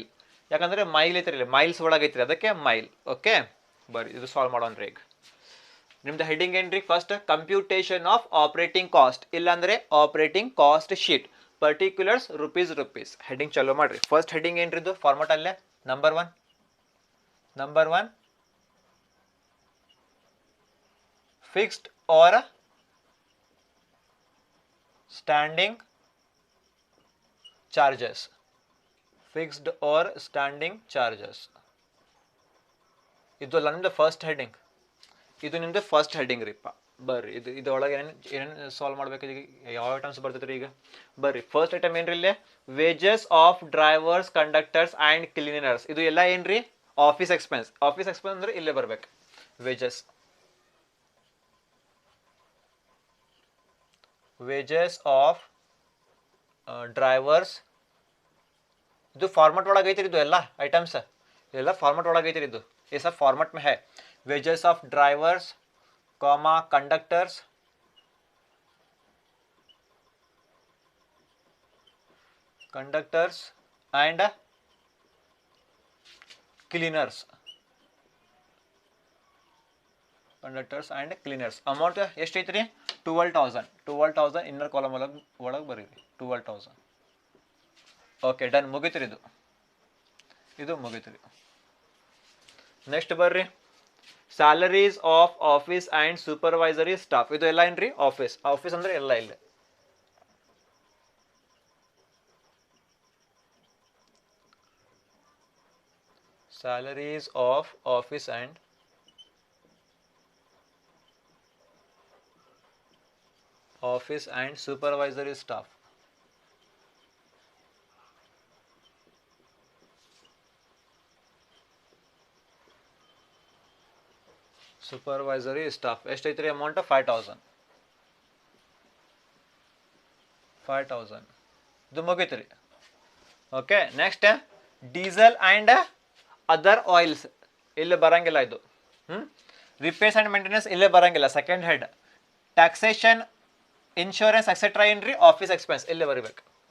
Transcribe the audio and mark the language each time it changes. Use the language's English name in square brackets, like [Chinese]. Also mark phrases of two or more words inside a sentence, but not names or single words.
[Kannada] ಯಾಕಂದ್ರೆ ಮೈಲ್ ಐತ್ರಿ, ಮೈಲ್ಸ್ ಒಳಗೆ ಐತ್ರಿ ಅದಕ್ಕೆ ಮೈಲ್. ಓಕೆ ಬರ್ರಿ ಇದು ಸಾಲ್ವ್ ಮಾಡೋಣ್ರಿ. ಈಗ ನಿಮ್ದು ಹೆಡಿಂಗ್ ಏನ್ರಿ [English] first computation of operating cost, [Kannada] ಇಲ್ಲಾಂದ್ರೆ [English] operating cost sheet, particulars rupees. [Kannada] ಹೆಡಿಂಗ್ ಚಲೋ ಮಾಡ್ರಿ. [English] first heading [Kannada] ಏನ್ರಿ ಇದು ಫಾರ್ಮಟ್ ಅಲ್ಲೇ [English] number one fixed or standing charges. Fixed or standing charges. [Kannada] ಇದು ಅಲ್ಲ ನಿಮ್ದು [English] first heading. [Kannada] ಇದು ನಿಮ್ದು [English] first heading [Kannada] ರೀಪ. ಬರ್ರಿ ಇದೊಳಗೆ ಏನೇನು ಸಾಲ್ವ್ ಮಾಡ್ಬೇಕು, ಯಾವ ಐಟಮ್ಸ್ ಬರ್ತೈತ್ರಿ ಈಗ ಬರ್ರಿ. [English] first item [Kannada] ಏನ್ರಿ ಇಲ್ಲೇ [English] wages of drivers conductors and cleaners. [Kannada] ಇದು ಎಲ್ಲ ಏನ್ರಿ [English] office expense. office expense [Kannada] ಅಂದ್ರೆ ಇಲ್ಲೇ ಬರ್ಬೇಕು ವೇಜಸ್. [English] wages of drivers. [Kannada] ಇದು ಫಾರ್ಮೆಟ್ ಒಳಗೆ ಐತಿರಿ. ಇದು ಎಲ್ಲ ಐಟಮ್ಸ್ ಎಲ್ಲ ಫಾರ್ಮೆಟ್ ಒಳಗೆ ಐತಿರಿ. [Hindi] ಇದು ये सब फॉर्मेट में है. [English] wages of drivers comma conductors and cleaners. conductors and cleaners amount [Kannada] ಎಷ್ಟು ಐತ್ರಿ 12,000 [English] inner column [Kannada] ಒಳಗೆ ಬರೀರಿ 12,000. [English] okay done, [Kannada] ಮುಗಿತ್ರಿ. ಇದು ಮುಗಿತ್ರಿ. ನೆಕ್ಸ್ಟ್ ಬರ್ರಿ [English] salaries of office and supervisory staff. [Kannada] ಇದು ಎಲ್ಲ ಏನ್ರಿ ಆಫೀಸ್ ಅಂದ್ರೆ ಎಲ್ಲ ಇಲ್ಲ. [English] salaries of office and supervisory staff. Supervisory staff [Kannada] ಎಷ್ಟೈತ್ರಿ ಅಮೌಂಟ್ 5,000. ಇದು ಮುಗೀತ್ರಿ. [English] okay next diesel and other oils [Kannada] ಇಲ್ಲಿ ಬರಂಗಿಲ್ಲ. ಇದು [English] repairs and maintenance [Kannada] ಇಲ್ಲೇ ಬರಂಗಿಲ್ಲ. [English] second head taxation insurance etcetera [Kannada] ಏನ್ರಿ [English] office expense [Kannada] ಇಲ್ಲೇ ಬರೀಬೇಕು.